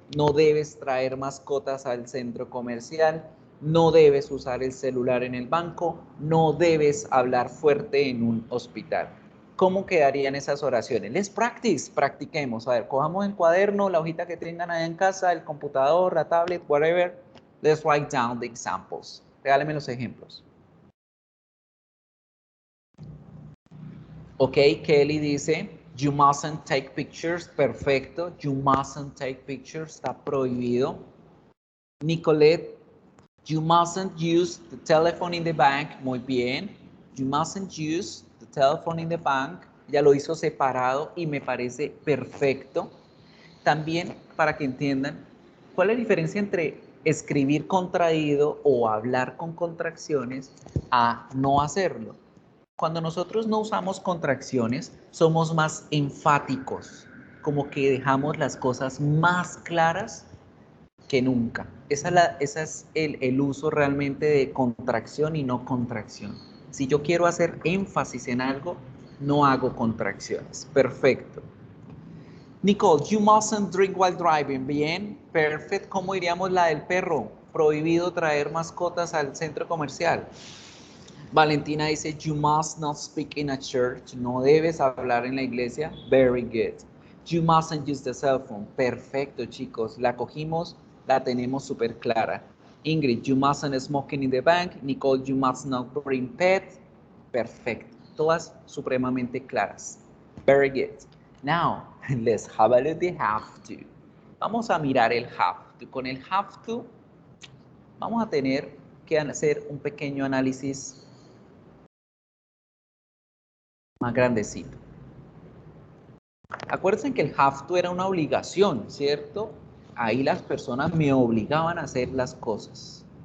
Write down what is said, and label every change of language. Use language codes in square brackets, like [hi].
[es] no debes traer mascotas al centro comercial, no debes usar el celular en el banco, no debes hablar fuerte en un hospital. ¿Cómo quedarían esas oraciones? [en] Let's practice, [es] practiquemos. A ver, cojamos el cuaderno, la hojita que tengan allá en casa, el computador, la tablet, whatever. [en] Let's write down the examples. [es] Regálenme los ejemplos. [en] Ok, Kelly dice, you mustn't take pictures. Perfecto. You mustn't take pictures. [es] Está prohibido. [en] Nicolette, you mustn't use the telephone in the bank. [es] Muy bien. [en] You mustn't use the telephone in the bank. [es] Ya lo hizo separado y me parece perfecto. También para que entiendan, ¿cuál es la diferencia entre escribir contraído o hablar con contracciones a no hacerlo? Cuando nosotros no usamos contracciones, somos más enfáticos, como que dejamos las cosas más claras que nunca. Ese es el uso realmente de contracción y no contracción. Si yo quiero hacer énfasis en algo, no hago contracciones. Perfecto. [en] Nicole, you mustn't drink while driving. [es] Bien, perfecto. ¿Cómo diríamos la del perro? Prohibido traer mascotas al centro comercial. [en] Valentina dice, you must not speak in a church. [es] No debes hablar en la iglesia. [en] Very good. You mustn't use the cell phone. [es] Perfecto, chicos. La cogimos, la tenemos súper clara. [en] Ingrid, you mustn't smoking in the bank. Nicole, you must not bring pets. Perfecto. [es] Todas supremamente claras. [en] Very good. Now, let's have a look at the have to. [es] Vamos a mirar el have to. Con el have to, vamos a tener que hacer un pequeño análisis más grandecito. Acuérdense que el have to era una obligación, ¿cierto? Ahí las personas me obligaban a hacer las cosas.